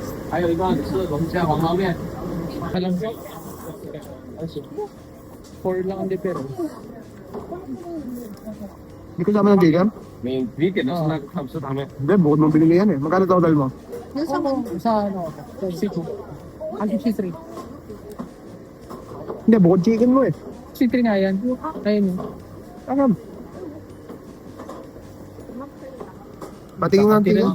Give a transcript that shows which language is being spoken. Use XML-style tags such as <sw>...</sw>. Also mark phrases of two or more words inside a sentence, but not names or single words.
<zh>还有一个是龙虾黄捞面。</zh> <tl>Alam ko. 4 lang ang difference. Hindi ko naman ng bigam?</tl> <zh>你点的是那个汤是汤面。</zh> <tl>Hindi, bukod mo binili yan eh. Magkano total mo? Sa ano, sa C2. Ang C3. Hindi, bukod chicken mo eh. C3 nga yan. Ayun yun. Akam. Patingin nga tingin.</tl>